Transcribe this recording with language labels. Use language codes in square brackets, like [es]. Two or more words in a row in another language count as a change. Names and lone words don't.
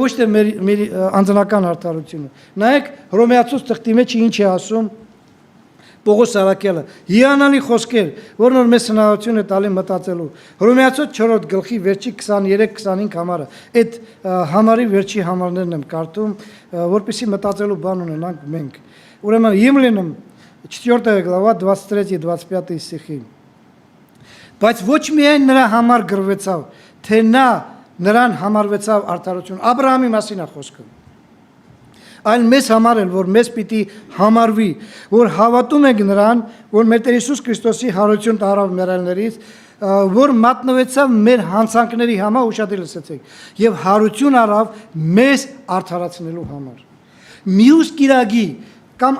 [hy] ոչ թե մեր անձնական արդարությունը։ Նայեք Հռոմեացուց թղթի մեջ ինչ է ասում Պողոս Արաքելը, հիանալի խոսքեր, որն որ մեզ հնարավորություն է տալի մտածելու։ Հռոմեացուց 4-րդ գլխի վերջի 23-25 համարը, այդ համարի վերջի համարներն եմ կարդում, որպեսզի մտածելու բան ունենանք մենք։ Ուրեմն [ru] Римлянам 4 глава 23-25 стихի։ [hy] Բայց ոչ միայն նրա համար գրվեցավ, թե նա նրան համարվեցավ արդարություն։ Աբրահամի մասին է խոսքը։ Այլ մեզ համար էլ, որ մեզ պիտի համարվի, որ հավատում ենք նրան, որ մեր Տեր Հիսուս Քրիստոսի հարություն տարավ մեռելներից, որ մատնվեցավ մեր հանցանքների համար, ուշադիր լսեցեք, եւ հարություն արավ մեզ արդարացնելու համար։ Մյուս կիրագի կամ